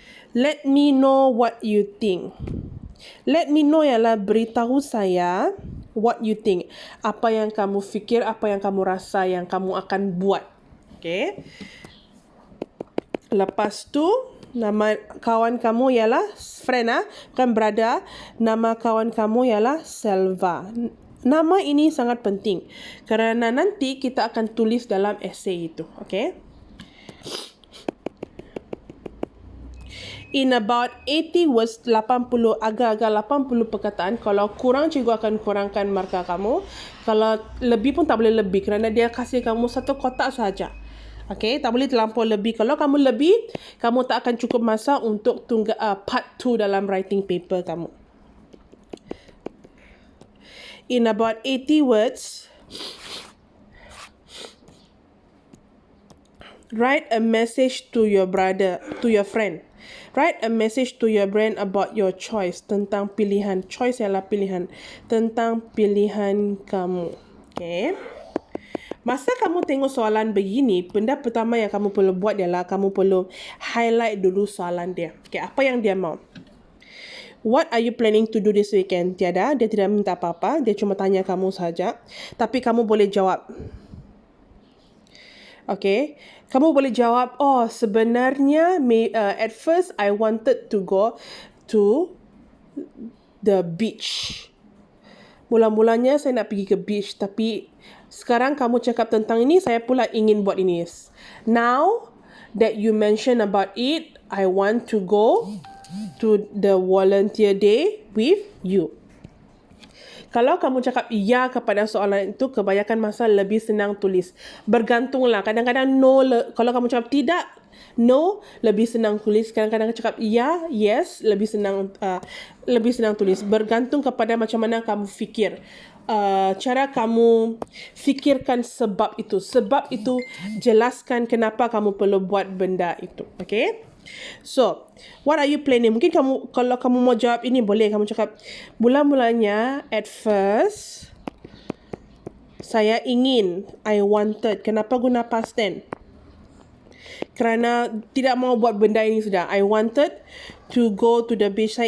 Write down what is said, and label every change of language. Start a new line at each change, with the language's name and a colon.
English: Let me know what you think. Let me know
Malay: ialah beritahu saya
English: what you think.
Malay: Apa yang kamu fikir, apa yang kamu rasa, yang kamu akan buat.
English: Okay.
Malay: Lepas tu, nama kawan kamu ialah friend bukan brother. Nama kawan kamu ialah Selva. Nama ini sangat penting kerana nanti kita akan tulis dalam essay itu. Okay.
English: In about 80 words, 80,
Malay: agak-agak 80 perkataan. Kalau kurang, cikgu akan kurangkan markah kamu. Kalau lebih pun tak boleh lebih kerana dia kasih kamu satu kotak saja. Okay, tak boleh terlampau lebih. Kalau kamu lebih, kamu tak akan cukup masa untuk part 2 dalam writing paper kamu.
English: In about 80 words, write a message to your brother, to your friend. Write a message to your brain about your choice,
Malay: tentang pilihan.
English: Choice
Malay: ialah pilihan. Tentang pilihan kamu. Okay. Masa kamu tengok soalan begini, benda pertama yang kamu perlu buat ialah kamu perlu highlight dulu soalan dia. Okay, apa yang dia mau?
English: What are you planning to do this weekend?
Malay: Tiada, dia tidak minta apa-apa. Dia cuma tanya kamu saja. Tapi kamu boleh jawab.
English: Okay,
Malay: kamu boleh jawab, sebenarnya
English: at first I wanted to go to the beach.
Malay: Mula-mulanya saya nak pergi ke beach, tapi sekarang kamu cakap tentang ini, saya pula ingin buat ini.
English: Now that you mention about it, I want to go to the volunteer day with you.
Malay: Kalau kamu cakap ya kepada soalan itu, kebanyakan masa lebih senang tulis. Bergantunglah. Kadang-kadang no, kalau kamu cakap tidak, no, lebih senang tulis. Kadang-kadang cakap ya, yes, lebih senang tulis. Bergantung kepada macam mana kamu fikir. Cara kamu fikirkan sebab itu. Sebab itu jelaskan kenapa kamu perlu buat benda itu. Okay?
English: So, what are you planning?
Malay: Mungkin kalau kamu mau jawab ini, boleh kamu cakap, mula-mulanya
English: at first
Malay: saya ingin,
English: I wanted.
Malay: Kenapa guna past tense? Kerana tidak mau buat benda ini sudah.
English: I wanted to go to the beach.